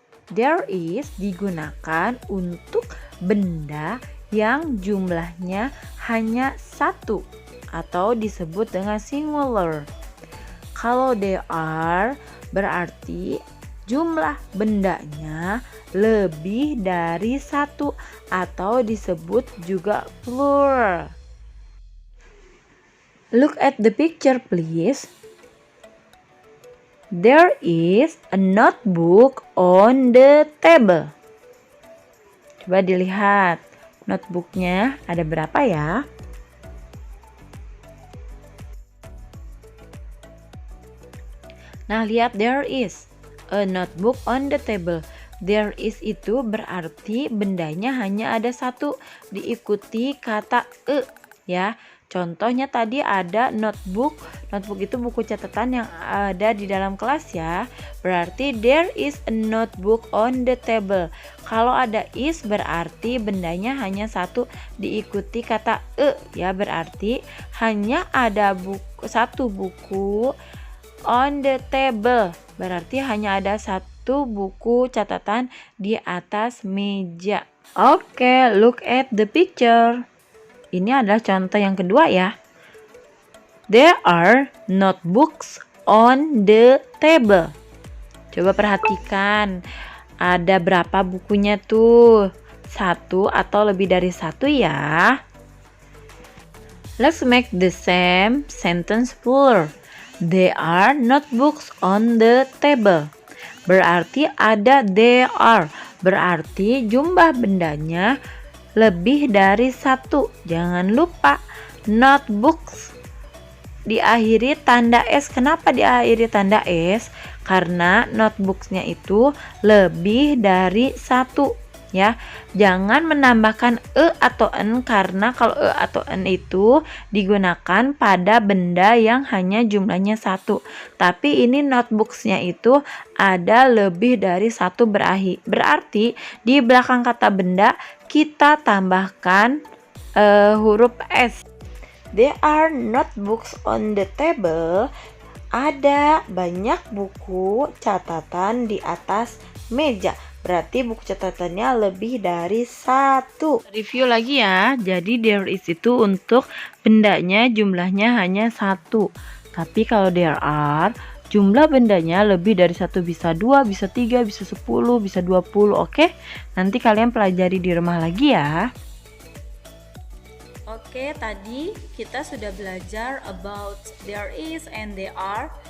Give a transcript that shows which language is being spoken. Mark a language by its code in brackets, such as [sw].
[id] There is digunakan untuk benda yang jumlahnya hanya satu atau disebut dengan singular. Kalau there are berarti jumlah bendanya lebih dari satu atau disebut juga plural. [en] Look at the picture please. There is a notebook on the table. [id] Coba dilihat. Notebooknya ada berapa ya? Nah, lihat [en] there is a notebook on the table. [id] There is itu berarti bendanya hanya ada satu, diikuti kata ya. Contohnya tadi ada notebook. Notebook itu buku catatan yang ada di dalam kelas ya. Berarti [en] there is a notebook on the table. [id] Kalau ada is berarti bendanya hanya satu diikuti kata ya. Berarti hanya ada satu buku [en] on the table. [id] Berarti hanya ada satu buku catatan di atas meja. [en] Oke, look at the picture. [id] Ini adalah contoh yang kedua ya. [en] There are notebooks on the table. [id] Coba perhatikan. Ada berapa bukunya tuh? Satu atau lebih dari satu ya. [en] Let's make the same sentence plural. There are notebooks on the table. [id] Berarti ada there are. Berarti jumlah bendanya lebih dari satu. Jangan lupa notebooks diakhiri tanda S. Kenapa diakhiri tanda S? Karena notebooksnya itu lebih dari satu ya. Jangan menambahkan atau n, karena kalau atau n itu digunakan pada benda yang hanya jumlahnya satu. Tapi ini notebooksnya itu ada lebih dari satu berarti di belakang kata benda kita tambahkan huruf S. [en] There are notebooks on the table. [id] Ada banyak buku catatan di atas meja. Berarti buku catatannya lebih dari satu. Review lagi ya. Jadi there is itu untuk bendanya jumlahnya hanya satu. Tapi kalau there are jumlah bendanya lebih dari satu, bisa 2, bisa 3, bisa 10, bisa 20. Oke, nanti kalian pelajari di rumah lagi ya. Oke, tadi kita sudah belajar [en] about there is and there are.